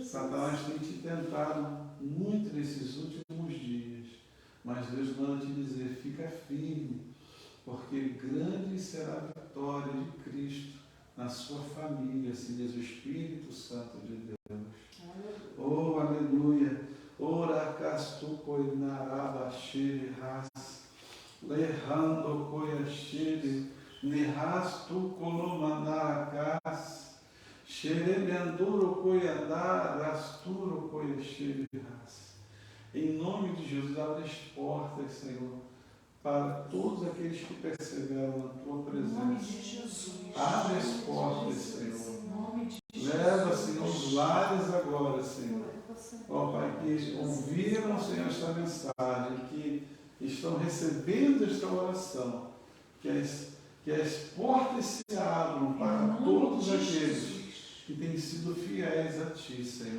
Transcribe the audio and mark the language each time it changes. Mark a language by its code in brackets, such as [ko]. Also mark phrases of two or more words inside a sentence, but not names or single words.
[pt] Satanás tem te tentado muito nesses últimos dias, mas Deus manda te dizer, fica firme, porque grande será a vitória de Cristo na sua família, assim diz o Espírito Santo de Deus. Oh, aleluia! Ora castu coinarabashiri ras, lerrando coiachiri, nerastu colomanaracas, xerebianduro coiandar, rasturo coiachiri ras. Em nome de Jesus, abre as portas, Senhor, para todos aqueles que perseveram na Tua presença. Abre as portas, Senhor. Leva, Senhor, os lares agora, Senhor. Ó Pai, que ouviram, Senhor, esta mensagem, que estão recebendo esta oração, que as portas se abram para todos aqueles que têm sido fiéis a Ti, Senhor.